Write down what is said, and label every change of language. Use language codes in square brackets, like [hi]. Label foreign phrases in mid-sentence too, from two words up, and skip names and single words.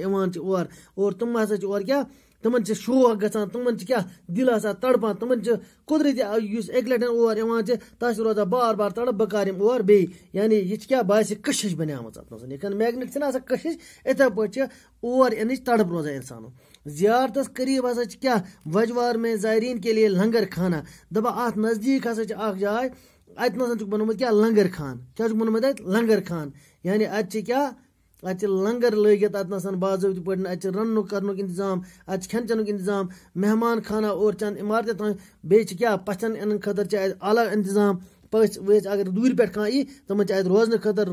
[ks] یِوان چھِ اور تِم ہسا چھِ اور کیٛاہ تِمن چھِ شوق گژھان تِمن چھِ کیٛاہ دِل آسان تڑپان تِمن چھِ قُدرتی یُس اَکہِ لٹہِ اور یِوان چھِ تَتھ چھِ روزان بار بار تڑپ بہٕ کر یِم اور بیٚیہِ یعنی یہِ چھِ کیٛاہ باسہِ کٔشِش بنیٛامٕژ اَتھ منٛز یِتھ میگنِٹ چھِنہ آسان کٔشِش یِتھے پٲٹھۍ چھِ اور یِنٕچ تڑپ روزان اِنسانَس زیارتس قریٖب ہسا چھِ کیٛاہ وجوار [ur] میں زائریٖن کے لیے لنگر خانہ [ks] دَپان اَتھ نزدیٖک ہسا چھِ اکھ جاے اَتہِ نَسَن چھُکھ بنومُت کیٛاہ لنگر خان کیٛاہ چھُکھ بنومُت اَتہِ لنگر خان یعنی اَتہِ چھِ کیٛاہ اَتہِ چھِ لنگر لٲگِتھ اَتہِ نَسَن باضٲبطہٕ پٲٹھۍ اَتہِ چھِ رَننُک کَرنُک اِنتظام اَتہِ چھِ کھٮ۪ن چٮ۪نُک اِنتظام [ur] مہمان خانہ اور چند [ks] عمارتہِ تام بیٚیہِ چھِ کیٛاہ پَژھٮ۪ن یِنہٕ خٲطرٕ چھِ اَتہِ اعلیٰ اِنتظام پٔژھۍ ؤژھۍ اگر دوٗرِ پٮ۪ٹھ کانٛہہ یی تِمن چھِ اَتہِ روزنہٕ خٲطرٕ